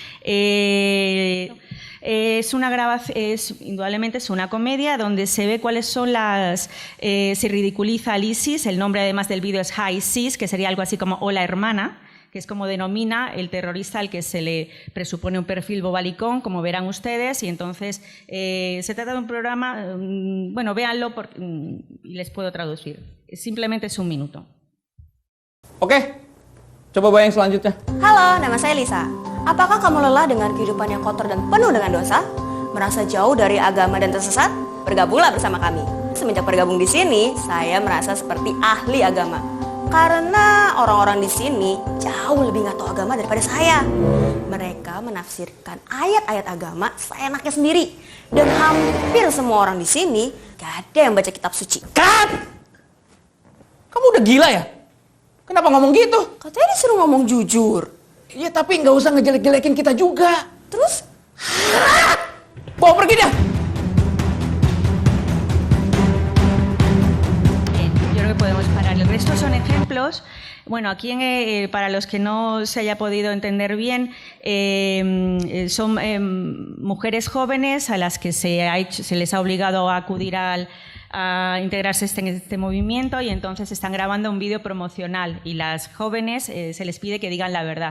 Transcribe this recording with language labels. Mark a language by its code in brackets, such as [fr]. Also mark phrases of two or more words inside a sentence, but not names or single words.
[es] Indudablemente es una comedia donde se ve cuáles son se ridiculiza al ISIS, el nombre además del vídeo es Hi Sis, que sería algo así como Hola Hermana, que es como denomina el terrorista al que se le presupone un perfil bobalicón, como verán ustedes, y entonces se trata de un programa, bueno, véanlo y les puedo traducir, simplemente es un minuto. [id] Oke, coba bayang selanjutnya. Halo, nama saya Lisa. Apakah kamu lelah dengan kehidupan yang kotor dan penuh dengan dosa? Merasa jauh dari agama dan tersesat? Bergabunglah bersama kami. Semenjak bergabung di sini, saya merasa seperti ahli agama. Karena orang-orang di sini jauh lebih nggak tahu agama daripada saya. Mereka menafsirkan ayat-ayat agama seenaknya sendiri. Dan hampir semua orang di sini gak ada yang baca kitab suci. Kat! Kamu udah gila ya? Kenapa ngomong gitu? Katanya disuruh ngomong jujur. Iya, tapi nggak usah ngejelek-jelekin kita juga. Terus? Bawa pergi dia! [es] Yo creo que podemos parar. El resto son ejemplos. Bueno, aquí para los que no se haya podido entender bien, son mujeres jóvenes a las que se les ha obligado a acudir al a integrarse en este movimiento y entonces están grabando un vídeo promocional y las jóvenes se les pide que digan la verdad.